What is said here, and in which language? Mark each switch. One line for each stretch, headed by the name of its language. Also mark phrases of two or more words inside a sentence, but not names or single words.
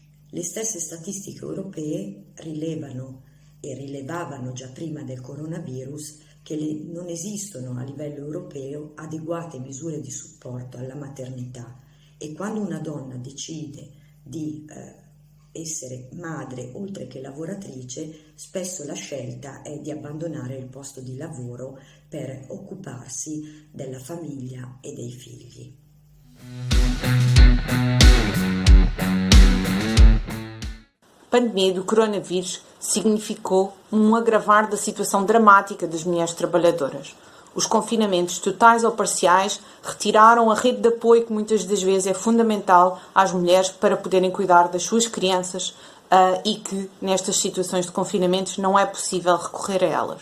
Italian: Le stesse statistiche europee rilevano e rilevavano già prima del coronavirus che non esistono a livello europeo adeguate misure di supporto alla maternità, e quando una donna decide di essere madre oltre che lavoratrice, spesso la scelta è di abbandonare il posto di lavoro per occuparsi della famiglia e dei figli.
Portuguese: A pandemia do coronavírus significou agravar da situação dramática das mulheres trabalhadoras. Os confinamentos totais ou parciais retiraram a rede de apoio que muitas das vezes é fundamental às mulheres para poderem cuidar das suas crianças e que nestas situações de confinamentos não é possível recorrer a elas.